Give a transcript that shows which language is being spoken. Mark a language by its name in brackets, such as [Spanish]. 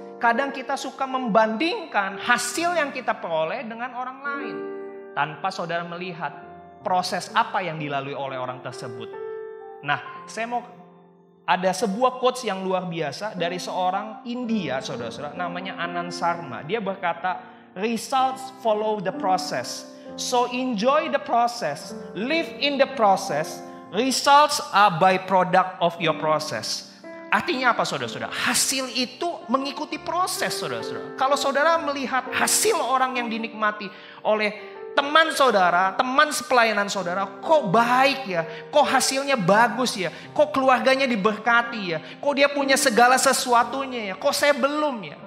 [Indonesian] Kadang kita suka membandingkan hasil yang kita peroleh dengan orang lain. Tanpa saudara melihat proses apa yang dilalui oleh orang tersebut. Nah, saya mau ada sebuah quotes yang luar biasa dari seorang India, saudara-saudara, namanya Anand Sharma. Dia berkata, [English] results follow the process. So enjoy the process, live in the process. Results are byproduct of your process. [Indonesian] Artinya apa saudara-saudara? Hasil itu mengikuti proses saudara-saudara. Kalau saudara melihat hasil orang yang dinikmati oleh teman saudara, teman sepelayanan saudara, kok baik ya, kok hasilnya bagus ya, kok keluarganya diberkati ya, kok dia punya segala sesuatunya ya, kok saya belum ya.